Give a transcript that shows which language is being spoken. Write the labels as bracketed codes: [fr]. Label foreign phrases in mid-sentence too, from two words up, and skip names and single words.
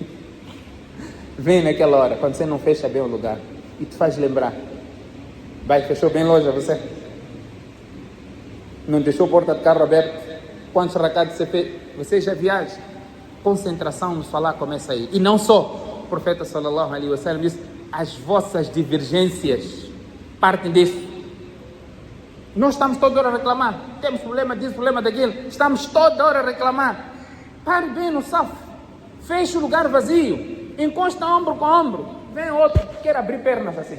[pt] Vem naquela hora, quando você não fecha bem o lugar. E te faz lembrar. Vai, fechou bem loja você? Não deixou a porta de carro aberta? Quantos racados você fez? Você já viaja. Concentração no falar começa aí. E não só. O profeta [ar] صلى الله عليه وسلم [pt] disse: as vossas divergências partem disso. Nós estamos toda hora a reclamar. Temos problema disso, problema daquilo. Estamos toda hora a reclamar. Pare bem no safo. Feche o lugar vazio. Encosta ombro com ombro. Vem outro que quer abrir pernas assim.